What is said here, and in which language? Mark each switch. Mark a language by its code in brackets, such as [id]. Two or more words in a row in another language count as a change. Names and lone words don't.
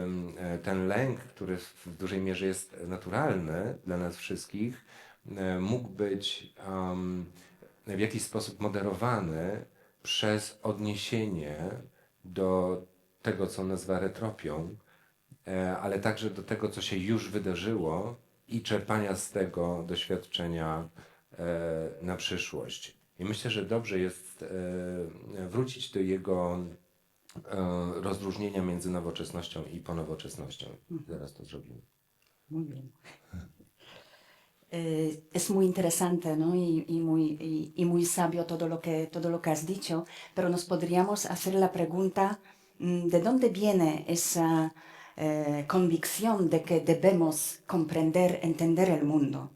[pl] ten lęk, który w dużej mierze jest naturalny dla nas wszystkich, mógł być w jakiś sposób moderowany przez odniesienie do tego, co nazywa retropią, ale także do tego, co się już wydarzyło i czerpania z tego doświadczenia na przyszłość. I myślę, że dobrze jest wrócić do jego rozróżnienia między nowoczesnością i ponowoczesnością. Zaraz to zrobimy. [es] Muy bien. Es muy interesante, ¿no? Y muy sabio todo lo que has dicho, pero nos podríamos hacer la pregunta, ¿de dónde viene esa convicción de que debemos comprender, entender el mundo?